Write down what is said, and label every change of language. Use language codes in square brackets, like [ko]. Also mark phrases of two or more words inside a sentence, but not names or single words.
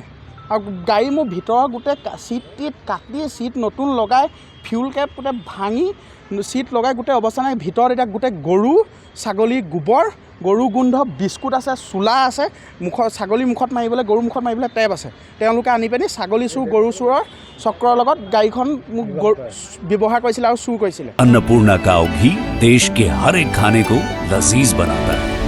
[as] আৰু গাড়ী মোৰ ভিতৰৰ গোটেই চিট কাটি চিট নতুন লগাই [en] fuel cap [as] গোটেই ভাঙি চিট লগাই গোটেই অৱস্থা নাই। ভিতৰত এতিয়া গোটেই গৰু ছাগলী গোবৰ, গৰু গোন্ধ, বিস্কুট আছে, চোলা আছে, ছাগলী মুখত মাৰিবলৈ, গৰু মুখত মাৰিবলৈ টেপ আছে। তেওঁলোকে আনি পিনি ছাগলী চুৰ গৰু চুৰৰ চক্ৰৰ লগত গাড়ীখন মোক ব্যৱহাৰ কৰিছিলে আৰু চুৰ কৰিছিলে। [hi] अन्नपूर्णा काव घी देश के हर एक खाने को लजीज बनाता है।